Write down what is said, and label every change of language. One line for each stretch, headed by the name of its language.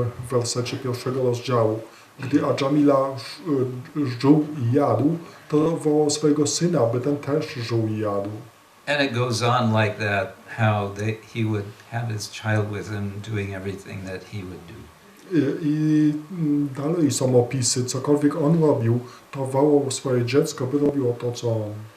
Polish: wersecie 1 rozdziału. Gdy Ajamila żył i jadł, to wołał swojego syna, by ten też żył i jadł.
English: And it goes on like that, how he would have his child with him doing everything that he would do.
Polish: I dalej są opisy, cokolwiek on robił, to wołał swoje dziecko, by robiło to, co on.